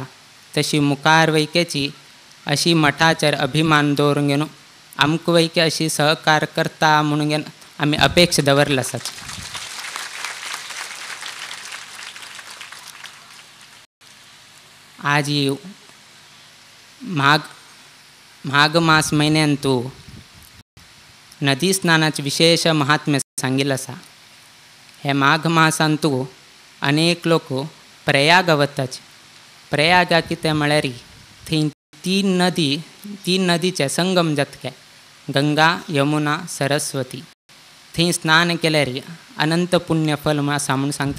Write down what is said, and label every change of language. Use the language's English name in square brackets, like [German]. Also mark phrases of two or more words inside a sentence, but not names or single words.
[Konkani] तशी मुखार वैकेची अशी मठाचेर अभिमान दवरून घेवन आमकां वैके अशी सहकार करता म्हणून घेवन आमी अपेक्षा दवरले आसात. आज ही माघ मास म्हयन्यांतू नदी स्नानाचे विशेष महात्म्य सांगिल्लें आसा. हे माघ मासांतू अनेक लोक प्रयाग वताचे. प्रयागा कितें म्हळ्यार थंय 3 नदीचे संगम जातके गंगा यमुना सरस्वती. थंय स्नान केल्यार अनंत पुण्य फल आसा म्हूण सांगतात.